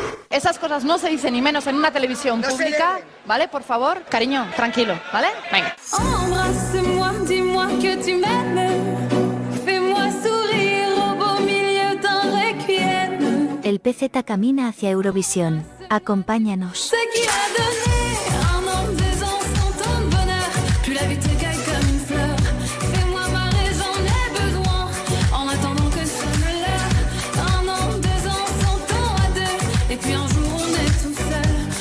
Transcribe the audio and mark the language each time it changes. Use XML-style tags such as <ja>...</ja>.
<es>Esas cosas no se dicen ni menos en una televisión pública, ¿vale? Por favor, cariño, tranquilo, ¿vale? Venga.</es> <fr>Embrasse-moi, dis-moi que tu m'aimes. Fais-moi sourire au beau milieu d'un requiem.</fr> <es>El PZ camina hacia Eurovisión. Acompáñanos.</es> <fr>Ce qui a donné un an, 2 ans, 100 ans de bonheur. Plus la vie te caille comme une fleur. Fais-moi marrer, j'en ai besoin. En attendant que sonne l'heure. Un an, 2 ans, 100 ans à deux. Et puis un jour on est tout seul.</fr>